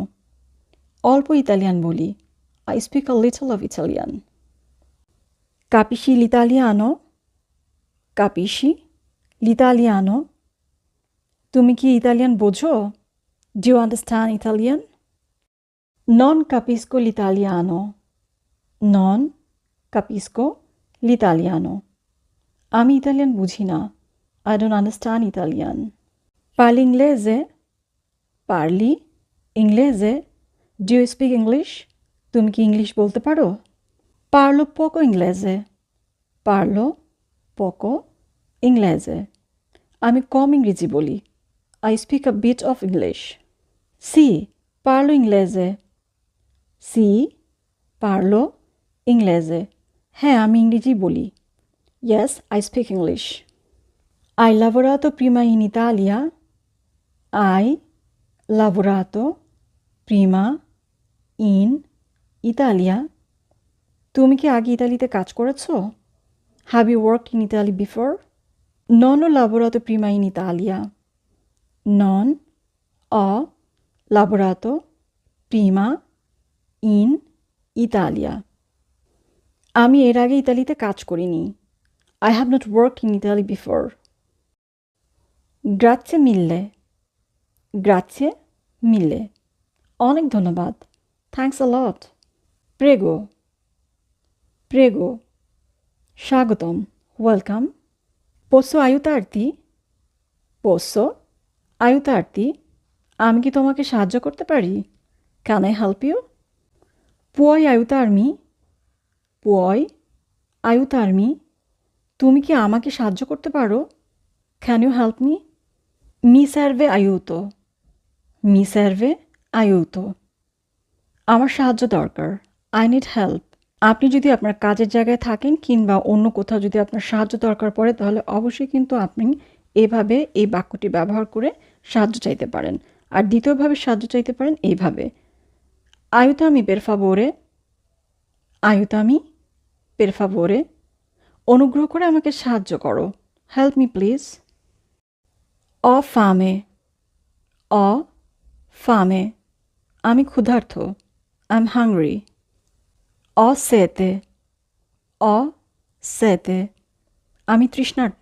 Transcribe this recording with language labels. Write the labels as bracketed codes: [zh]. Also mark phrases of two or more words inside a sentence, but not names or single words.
[bn] অল্প ইতালিয়ান বলি, [en] I speak a little of Italian. [it] capisci l'italiano, capisci l'italiano, [bn] তুমি কি ইতালিয়ান বোঝো? [en] do you understand Italian? [it] non capisco l'italiano, non capisco l'italiano, [bn] আমি ইতালিয়ান বুঝি না, [en] I don't understand Italian। [it] Parli inglese, parli inglese, [en] do you speak English? [bn] তুমি কি ইংলিশ বলতে পারো? [it] Parlo poco inglese, parlo poco inglese. [bn] আমি কম ইংরেজি বলি। [en] I speak a bit of English. [it] Sì, parlo inglese. Sì, parlo inglese. [bn] হ্যাঁ, আমি ইংরেজি বলি। [en] Yes, I speak English. [it] Hai lavorato prima in Italia? Hai lavorato prima in Italia? [bn] তুমি কি আগে ইতালিতে কাজ করেছো? [en] Have you worked in Italy before? [it] Non ho lavorato prima in Italia. Non ho lavorato prima in Italia. [bn] আমি এর আগে ইতালিতে কাজ করিনি। [en] I have not worked in Italy before. [it] Grazie mille. Grazie mille. [bn] অনেক ধন্যবাদ। [en] Thanks a lot. [it] Prego. Prego. স্বাগতম। Welcome. Posso aiutarti? Posso aiutarti? [bn] আমি কি তোমাকে সাহায্য করতে পারি? [en] Can I help you? [it] Puoi aiutarmi? Puoi aiutarmi? [bn] তুমি কি আমাকে সাহায্য করতে পারো? [en] Can you help me? [it] Mi serve aiuto. Mi serve aiuto. [bn] আমার সাহায্য দরকার। [en] I need help. [bn] আপনি যদি আপনার কাজের জায়গায় থাকেন কিংবা অন্য কোথাও যদি আপনার সাহায্য দরকার পড়ে তাহলে অবশ্যই কিন্তু আপনি এভাবে এই বাক্যটি ব্যবহার করে সাহায্য চাইতে পারেন। আর দ্বিতীয়ভাবে সাহায্য চাইতে পারেন এইভাবে। [it] Aiutami per favore. Aiutami per favore. [bn] অনুগ্রহ করে আমাকে সাহায্য করো। [en] Help me please. [it] Ho fame. Ho fame. [bn] আমি ক্ষুধার্ত। [en] I'm hungry. [it] Ho sete. Ho sete. [bn] আমি তৃষ্ণার্ত।